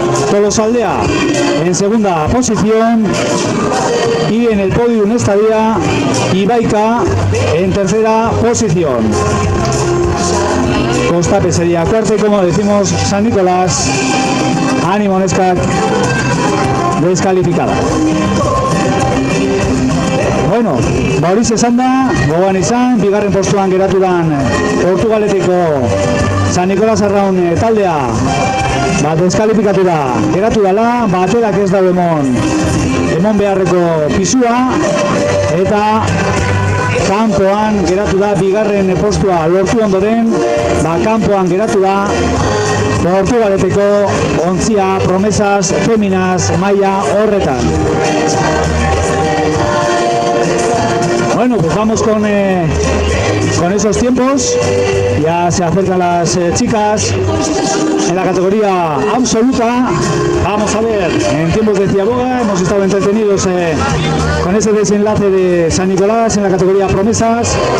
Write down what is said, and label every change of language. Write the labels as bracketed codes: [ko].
[es] Tolosaldea en segunda posición y en el podium estaría Ibaika en tercera posición. Kostape sería cuarta y, como decimos, San Nicolás, ánimo neskak, descalificada. [eu] Bueno, horiz esan da, gogoan izan, bigarren postuan geratu dan Portugaleteko San Nicolás Arraun taldea deskalifikatu da, geratu dela, baterak ez dago emon beharreko pisua, eta kanpoan geratu da, bigarren postua lortu ondoren, kanpoan geratu da Portugaleteko ontzia promesas féminas maila horretan. [es] Bueno, pues vamos con esos tiempos. Ya se acercan las chicas en la categoría absoluta. Vamos a ver, en tiempos de Ciaboga hemos estado entretenidos con ese desenlace de San Nicolás en la categoría promesas.